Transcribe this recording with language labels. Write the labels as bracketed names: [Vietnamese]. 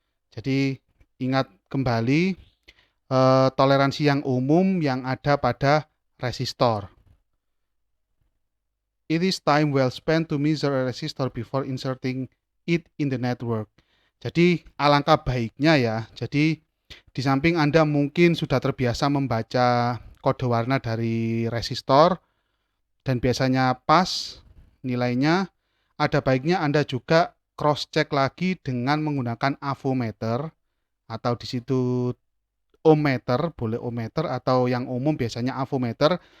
[Indonesian] Jadi ingat kembali toleransi yang umum yang ada pada resistor. [English] It is time well spent to measure a resistor before inserting it in the network. [Indonesian] Jadi alangkah baiknya ya. Jadi di samping Anda mungkin sudah terbiasa membaca kode warna dari resistor dan biasanya pas nilainya, ada baiknya Anda juga cross check lagi dengan menggunakan avometer atau di situ ohmmeter, boleh ohmmeter atau yang umum biasanya avometer.